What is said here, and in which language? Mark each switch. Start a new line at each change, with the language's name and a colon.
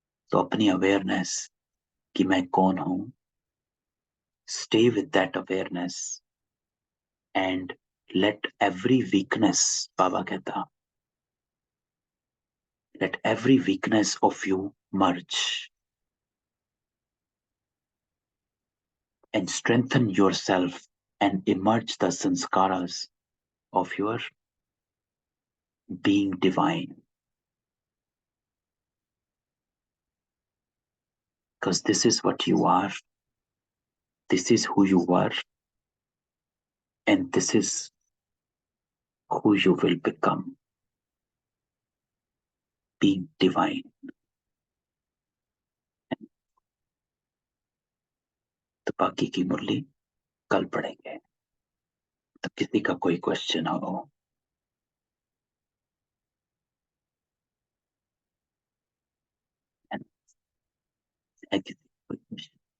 Hindi: तो अपनी अवेयरनेस कि मैं कौन हूं,
English: stay with that awareness and let every weakness,
Hindi: बाबा कहता,
English: let every weakness of you merge and strengthen yourself and emerge the sanskaras of your being divine. Because this is what you are, this is who you were, and this is who you will become, being divine.
Hindi: तो बाकी की मुरली कल पढ़ेंगे। तो किसी का कोई question हो? किसी कोई क्वेश्चन?